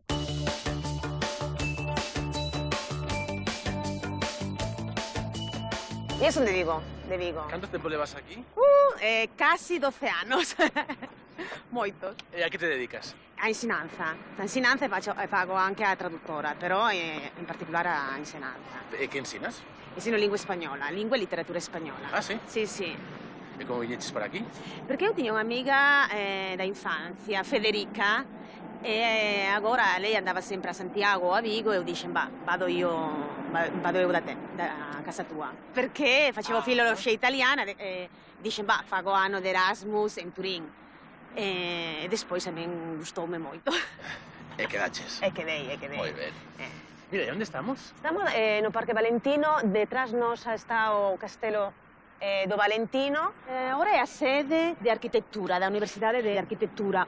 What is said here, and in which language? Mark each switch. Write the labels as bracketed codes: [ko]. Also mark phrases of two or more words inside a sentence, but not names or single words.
[gl] E son de Vigo, de Vigo. Canto tempo levas aquí? Casi 12 anos. Moitos. E a que te dedicas? [it] A insinanza. A insinanza [gl] e fago [it] anche a traduttora, però in particolare a insinanza. [gl] E que ensinas? [it] Insino lingua spagnola, lingua e letteratura spagnola. Ah, sì? Sì, sì. [gl] E come viñeches para aquí? [it] Perché io tiña un'amiga da infanzia, Federica, e agora lei andava sempre a Santiago o a Vigo e io dicen, vado io da te, da casa tua. Perché facevo filologia italiana e [gl] dicen, fago [it] anno d'Erasmus in Turín. [gl] E despois a min gustoume moito. E quedaches? E quedei. Moi ben. Mira, e onde estamos? Estamos no Parque Valentino, detrás nos está o castelo do Valentino. Ora é a sede de arquitectura, da Universidade de Arquitectura.